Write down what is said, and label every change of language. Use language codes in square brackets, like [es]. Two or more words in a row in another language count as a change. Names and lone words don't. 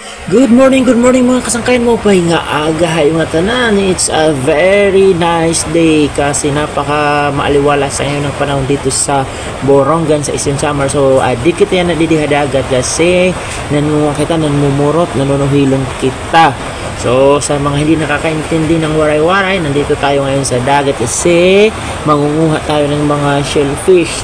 [en] Good morning [war] mga kasangkayan mo pa nga aga hay mga tanan. [en] It's a very nice day [tl] kasi napaka maaliwala sa ngayon ng panahon dito sa Borongan sa Eastern Samar. [war] So di kita yan nadidihadagat kasi nanunga kita, nanmumurot, nanunuhilong kita. [tl] So sa mga hindi nakakaintindi ng waray-waray, nandito tayo ngayon sa dagat kasi mangunguha tayo ng mga shellfish.